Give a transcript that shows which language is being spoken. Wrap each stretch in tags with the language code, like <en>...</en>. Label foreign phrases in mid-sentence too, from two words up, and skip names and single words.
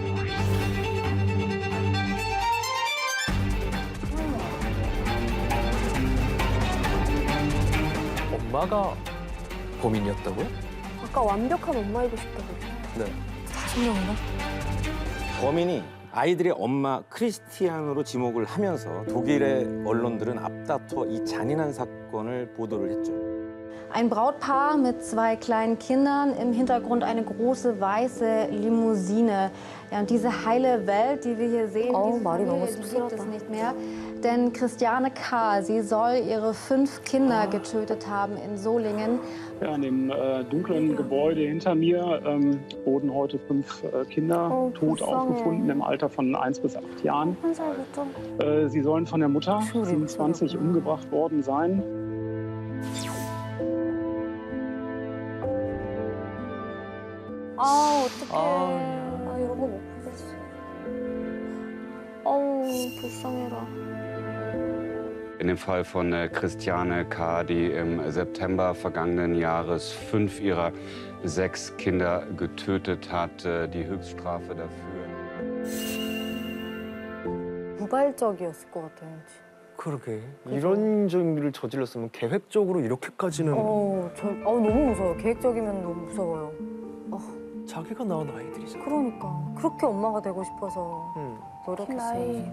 <ko>엄마가 범인이었다고요? 아까 완벽한 엄마이고 싶다고. 네. 5명이나? 범인이 아이들의 엄마 크리스티안으로 지목을 하면서 독일의 언론들은 앞다퉈 이 잔인한 사건을 보도를 했죠.</ko> <de>Ein Brautpaar mit 2 kleinen Kindern, im Hintergrund eine große weiße Limousine. Ja, und diese heile Welt, die wir hier sehen, Oh, diese Mari, Familie,</de> <ko>너무</ko> <de>die gibt</de> <ko>씁쓸하다.</ko> <de>es nicht mehr. Denn Christiane K., sie soll ihre 5 Kinder getötet haben in Solingen. Ja, in dem dunklen Gebäude hinter mir wurden heute 5 Kinder tot</de> <ko>불쌍해.</ko> <de>aufgefunden im Alter von 1 bis 8 Jahren.</de> <ko>한 살부터.</ko> <de>Sie sollen von der Mutter, Entschuldigung, 27, umgebracht worden sein.</de> <ko>아 어떡해. 아. 나 이런 거 못 보겠어. 어우 불쌍해라.</ko> <de>In dem Fall von Christiane K., die im September vergangenen Jahres 5 ihrer 6 Kinder getötet hat, die Höchststrafe dafür.</de> <ko>무발적이었을 것 같아요. 왠지. 그러게. 이런 일을 저질렀으면 계획적으로 이렇게까지는 너무 무서워요. 계획적이면 너무 무서워요. 자기가 낳은 아이들이잖아. 그러니까 그렇게 엄마가 되고 싶어서 노력했어요.</ko>